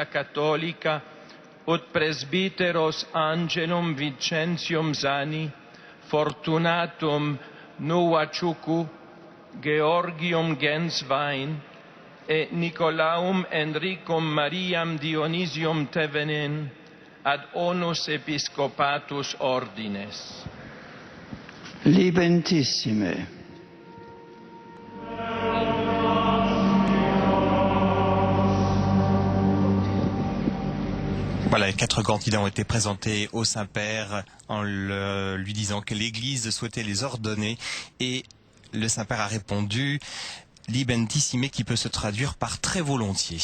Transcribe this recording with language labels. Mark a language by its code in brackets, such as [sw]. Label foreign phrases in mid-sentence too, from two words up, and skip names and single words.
[la] Catholica, ut presbyteros Angelum Vicentium Zani, fortunatum Nuaciucu, Georgium Genswein, et Nicolaum Enricum Mariam Dionysium Tevenin, ad onus episcopatus ordines. Libentissime. [fr] Voilà, les 4 candidats ont été présentés au Saint-Père en lui disant que l'Église souhaitait les ordonner, et le Saint-Père a répondu « Libentissime » qui peut se traduire par « très volontiers ».